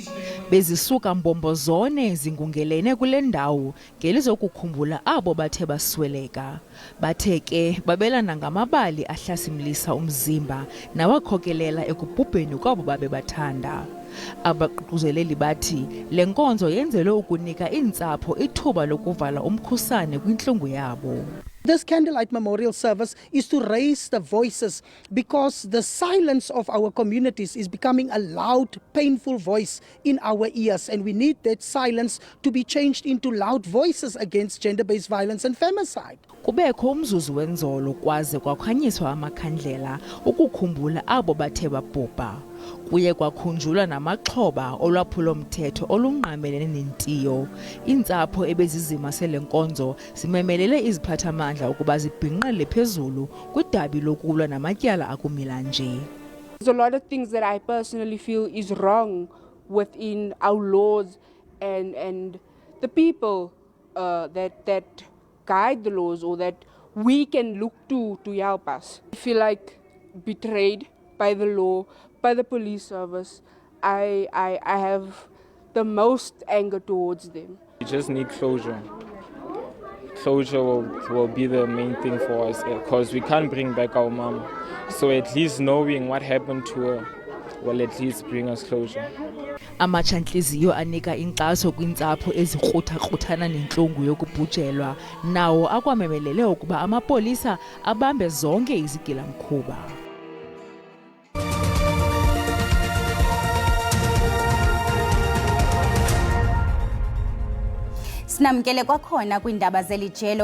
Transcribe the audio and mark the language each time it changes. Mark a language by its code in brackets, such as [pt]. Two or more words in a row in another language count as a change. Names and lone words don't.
[xh] Bezisuka mbombozone zingungelene kule ndawo ngelizokukhumbula abo bathe basweleka. Bathe ke babelana ngamabali ahlasimlisa umzimba nawakhokelela ekubhubheni kwabo babebathanda. Abaququzeleli bathi le nkonzo yenzelwe ukunika iintsapho ithuba lokuvala umkhusane kwintlungu yabo. [en] This candlelight memorial service is to raise the voices because the silence of our communities is becoming a loud, painful voice in our ears, and we need that silence to be changed into loud voices against gender-based violence and femicide. [xh] Kubekho umzuzu wenzolo kwaze kwakhanyiswa amakhandlela ukukhumbula abo bathe babhubha. Kuye kwakhunjulwa namaxhoba olwaphulo-mthetho olungqamelene nentiyo. Iintsapho ebezizima sele nkonzo zimemelele iziphathamandla ukuba zibhinqele phezulu kwidabi lokulwa namatyala akumila nje. [en] There's a lot of things that I personally feel is wrong within our laws and the people that guide the laws or that we can look to help us. I feel like betrayed by the law, by the police service. I have the most anger towards them. We just need closure. Closure will be the main thing for us because we can't bring back our mom. So at least knowing what happened to her will at least bring us closure. [xh] Amachantliziyo anika inkxaso kwintsapho ezikrutha-kruthana nentlungu yokubhujelwa, nawo akwamemelele ukuba amapolisa abambe zonke izigilamkhuba. Sinamkele kwakhona kwiindaba zelijelo.